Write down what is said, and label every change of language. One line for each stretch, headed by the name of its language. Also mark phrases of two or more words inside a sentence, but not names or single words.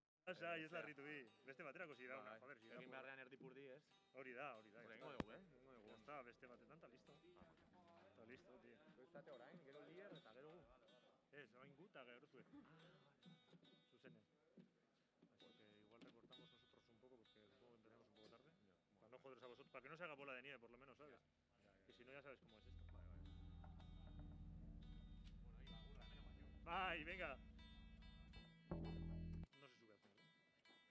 Basque: Pasa, ez larritu bi. Beste baterako zira, joder, zira. Egin beharrean erdipurdi, ez? Hori da. Egingo dugu,
Spanish: Ya está,
Basque: beste batetan, eta listo. Eta
Spanish: listo, tío.
Basque: Goiztate orain, gero lier eta gero gu. Ez, orain gu eta gero zuek. Zuzenen.
Spanish: Así que igual recortamos nosotros un poco, porque supongo que empezamos un poco tarde. Para no joderos a vosotros, para que no se haga bola de nieve, por lo menos, ¿sabes? Que si no ya sabes cómo es esto. ¡Ay, venga! No se sube al final, ¿eh?